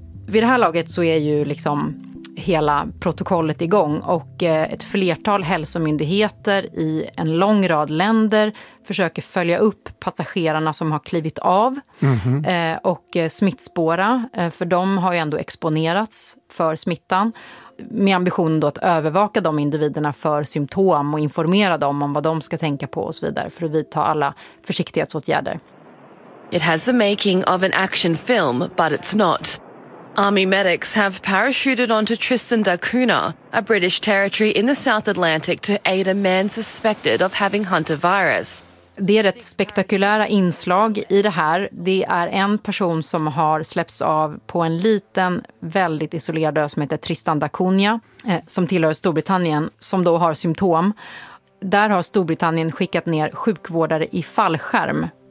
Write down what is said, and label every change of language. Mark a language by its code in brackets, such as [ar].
[sv] Vid det här laget så är ju liksom hela protokollet igång och ett flertal hälsomyndigheter i en lång rad länder försöker följa upp passagerarna som har klivit av och smittspåra, för de har ju ändå exponerats för smittan med ambitionen då att övervaka de individerna för symptom och informera dem om vad de ska tänka på och så vidare för att vidta alla försiktighetsåtgärder. [en] It has the making of an action film, but it's not. Army medics have parachuted onto Tristan da Cunha, a British territory in the South Atlantic, to aid a man suspected of having hantavirus. [sv] Det är ett spektakulära inslag i det här. Det är en person som har släppts av på en liten, väldigt isolerad ö som heter Tristan da Cunha, som tillhör Storbritannien, som då har symptom. Där har Storbritannien skickat ner sjukvårdare i fallskärm.